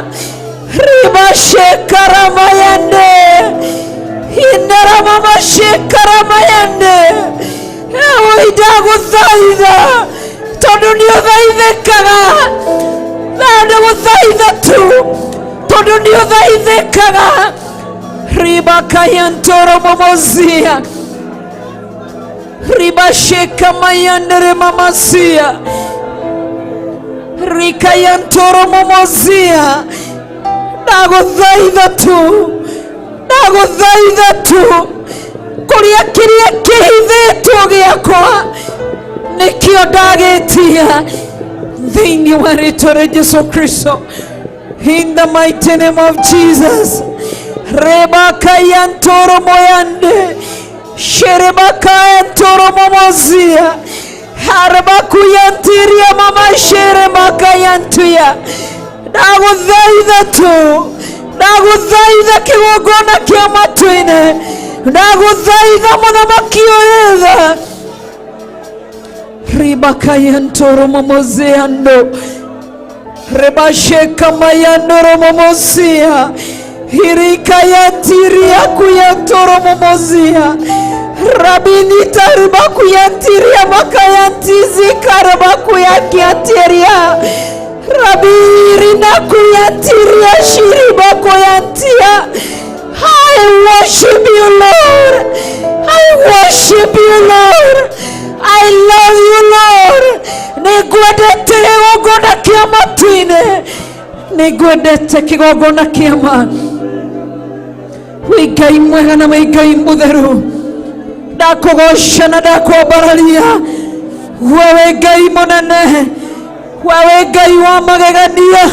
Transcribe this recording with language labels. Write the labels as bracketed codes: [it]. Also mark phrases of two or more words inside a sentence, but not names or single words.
[ki] Rĩba sheka ramayande, hinara mama sheka ramayande. Ewe ndagũthaitha tondũ nĩ ũthaithĩkaga, na ndagũthaitha tu tondũ nĩ ũthaithĩkaga. Riba kayantoro momozia, riba sheka mayandere mamasia, rika yantoro momozia. Ndagũthaitha tu, ndagũthaitha tu, kũrĩa kĩrĩa kĩhithĩtwo gĩakwa nĩkĩo ndagĩtia thĩinĩ wa rĩĩtwa rĩa Jesũ Kristo. [en] In the mighty name of Jesus. Rebaka yantoro moyande, sherebaka yantoro momozia, harbaku yantiria mama sherebaka yantuya. [ki] Ndagũthaitha tu, ndagũthaitha kĩgongona kĩa matu-inĩ, ndagũthaitha mũthamaki ũyũ tha. Ribaka yantoro momozia ndo, rebasheka mayandoro momozia. Hirika yantiria kuyantoro momozia, rabini tariba kuyantiria makayantizi karaba kuyantiria, rabiri na kuyantiria shiriba kuyantia. [en] I worship you, Lord. I worship you, Lord. I love you, Lord. [ki] Nĩngwendete kĩgongona kĩa matu-inĩ, nĩngwendete kĩgongona kĩa matu. Wĩ Ngai mwega na wĩ Ngai mũtheru, ndakũgoca na ndakwambararia. We wĩ Ngai mũnene, we wĩ Ngai wa magegania.